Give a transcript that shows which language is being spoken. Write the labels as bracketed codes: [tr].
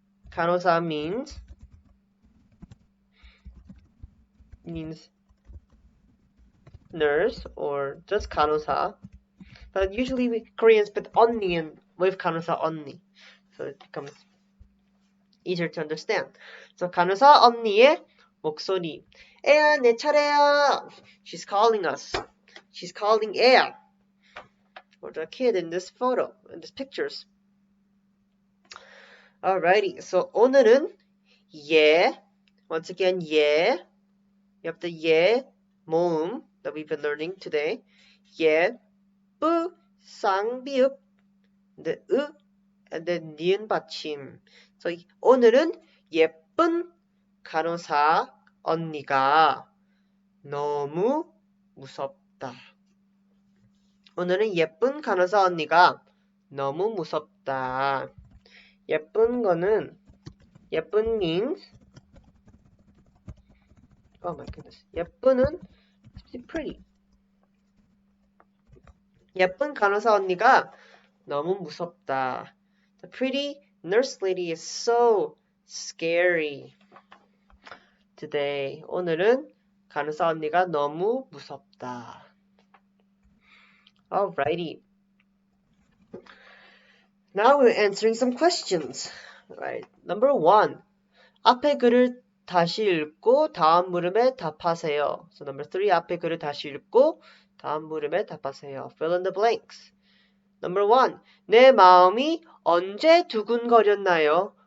[en] 간호사 means nurse or just 간호사. But usually Koreans put 언니 in with 간호사 언니. So it becomes easier to understand. [ko] So 간호사 언니의 목소리. 애야 내 차례야. [en] She's calling us. She's calling 애야. Or the kid in this photo, in these pictures. Alrighty, so [ko] 오늘은 [en] 예, once again 예. You have the 예 모음 that we've been learning today. [ko] 예, 뿌, 쌍비읍, the 으, and then 니은 받침. So 오늘은 예쁜 간호사 언니가 너무 무섭다. 오늘은 예쁜 간호사 언니가 너무 무섭다. 예쁜 거는 예쁜 [en] means oh my goodness. [ko] 예쁜은 pretty. 예쁜 간호사 언니가 너무 무섭다. [en] The pretty nurse lady is so scary today. [ko] 오늘은 간호사 언니가 너무 무섭다. [en] Alrighty. Now we're answering some questions. Right. Number 1. [ko] 앞에 글을 다시 읽고 다음 물음에 답하세요. [en] So number 3. [ko] 앞에 글을 다시 읽고 다음 물음에 답하세요. [en] Fill in the blanks. Number 1. [ko] 내 마음이 언제 두근거렸나요?